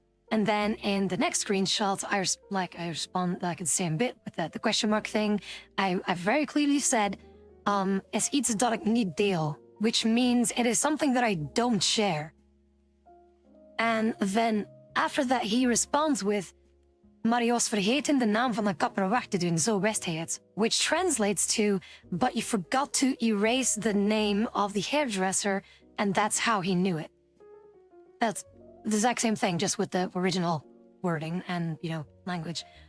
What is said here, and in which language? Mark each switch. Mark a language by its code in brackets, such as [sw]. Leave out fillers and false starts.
[en] And then in the next screenshot, I respond like the same bit with the question mark thing. I very clearly said, [nl] is iets dat ik niet deel, [en] which means it is something that I don't share. And then after that, he responds with, [nl] maar je was vergeten de naam van de kapper weg te doen, zo wist hij het. [en] Which translates to, but you forgot to erase the name of the hairdresser, and that's how he knew it. That's the exact same thing, just with the original wording and, you know, language.